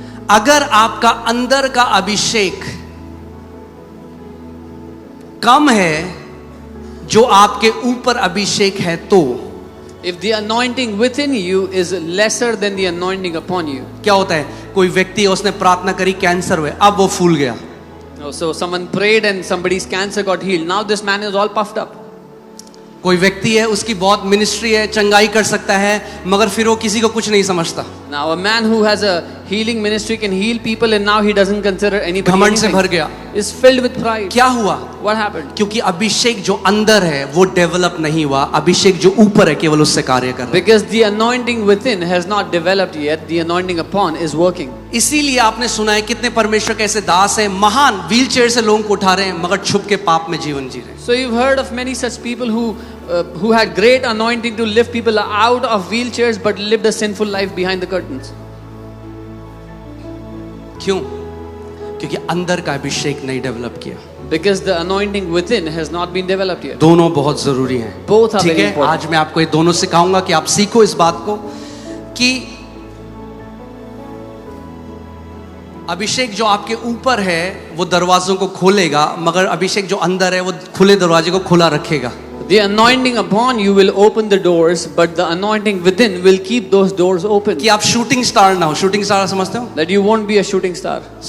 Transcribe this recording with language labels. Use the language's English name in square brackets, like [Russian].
[Hindi] अगर आपका अंदर का अभिषेक कम है जो आपके ऊपर अभिषेक है तो [English] If the anointing within you is lesser than the anointing upon you. [Hindi] क्या होता है, कोई व्यक्ति है उसने प्रार्थना करी, कैंसर हुए, अब वो फूल गया. [English] So someone prayed and somebody's cancer got healed. Now this man is all puffed up. [Hindi] कोई व्यक्ति है उसकी बहुत मिनिस्ट्री है, चंगाई कर सकता है, मगर फिर वो किसी को कुछ नहीं समझता. [English] Now a man who has a healing ministry can heal people and now he doesn't consider anybody [Hindi] घमंड से [English] anything. [Hindi] भर गया। [English] Is filled with pride. [Hindi] क्या हुआ? [English] What happened? [Hindi] क्योंकि अभिषेक जो अंदर है वो डेवलप नहीं हुआ, अभिषेक जो ऊपर है केवल उससे कार्य कर रहा है। [English] Because the anointing within has not developed yet, the anointing upon is working. [Hindi] इसीलिए आपने सुना है कितने परमेश्वर के ऐसे दास हैं, महान व्हील चेयर से लोगों को उठा रहे हैं मगर छुप के पाप में जीवन जी रहे हैं। [English] So you've heard of many such people who had great anointing to lift people out of wheelchairs but lived a sinful life behind the curtains. [Hindi] क्यों? क्योंकि अंदर का अभिषेक नहीं डेवलप किया। [English] Because the anointing within has not been developed yet. [Hindi] दोनों बहुत जरूरी हैं। [English] Both are [Hindi] ठीक [English] very [Hindi] है, [English] important. [Hindi] आज मैं आपको ये दोनों सिखाऊंगा कि आप सीखो इस बात को कि अभिषेक जो आपके ऊपर है वो दरवाजों को खोलेगा, मगर अभिषेक जो अंदर है वो खुले दरवाजे को खुला रखेगा। [English] The anointing upon you will open the doors, but the anointing within will keep those doors open. [Hindi] कि आप शूटिंग स्टार ना हो। शूटिंग स्टार समझते हो? [English] That you won't be a shooting star.